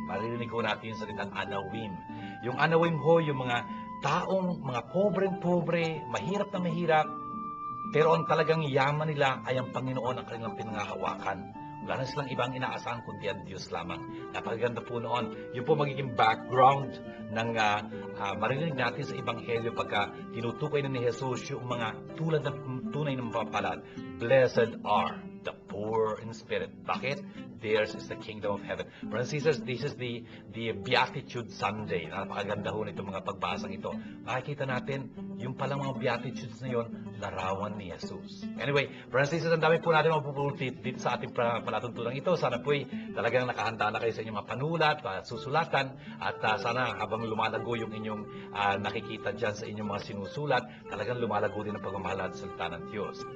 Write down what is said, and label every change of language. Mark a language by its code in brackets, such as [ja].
[tl] Maririnig ho natin yung salitang Anawim. Yung Anawim ho, yung mga taong, mga pobreng-pobre, mahirap na mahirap, pero ang talagang yaman nila ay ang Panginoon ang kanilang pinangahawakan. Wala na silang ibang inaasahan kundi ang Diyos lamang. Napakaganda po noon. Yung po magiging background ng marinig natin sa Ebanghelyo pagka tinutukoy na ni Jesus yung mga tulad ng tunay ng mapapalad. [en] Blessed are the poor in spirit. [tl] Bakit? [en] Theirs is the kingdom of heaven. Brothers and sisters, this is the Beatitude Sunday. [tl] Napakaganda ho nito mga pagbasang ito. Makikita natin, yung palang mga Beatitudes na yon, larawan ni Jesus. [en] Anyway, brothers and sisters, [tl] ang dami po natin mapupulutin dito sa ating palatuntunan ito. Sana po'y talagang nakahanda na kayo sa inyong mga panulat, susulatan, at sana habang lumalago yung inyong nakikita dyan sa inyong mga sinusulat, talagang lumalago din ang pagmamahala sa salita ng Diyos.